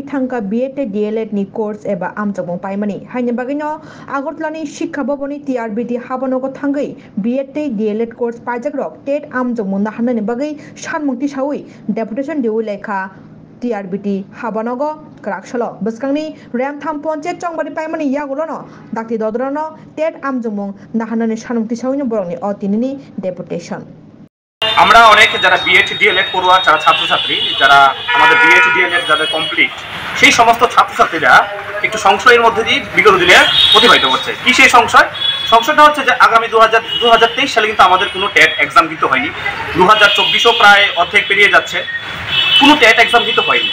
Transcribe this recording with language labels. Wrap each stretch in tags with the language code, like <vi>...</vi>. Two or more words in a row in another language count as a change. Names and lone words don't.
<trp>thangka BA tei DLED ni course eba amjong paimani haini bagino Agartalani Shikha Bhaboni TRBT habanogo thangai BA tei DLED course paijak rok TET amjong nahanani bagai sanmukti sawi deputation diwi lekha TRBT habanogo kraksalo beskangni Ramtham Ponchet Chongbari paimani yagulono dakti dodrono TET amjong nahanani sanmukti sawini borongni otinini deputation</trp> <bn>আমরা অনেক যারা বিএড ডিএলএড পড়ুয়া যারা ছাত্রছাত্রী যারা আমাদের বিএড ডিএলএড যাদের কমপ্লিট সেই সমস্ত ছাত্রছাত্রীরা একটু সংশয়ের মধ্যে দিয়ে বিগত দিনে অতিবাহিত করছে। কি সেই সংশয়টা হচ্ছে যে আগামী 2023 সালে কিন্তু আমাদের কোনো</bn> <en>TET exam</en> <bn>দিতে হয়নি, 2024ও প্রায় অর্ধেক পেরিয়ে যাচ্ছে, কোনো</bn> <en>TET exam</en> <bn>দিতে হয়নি।</bn>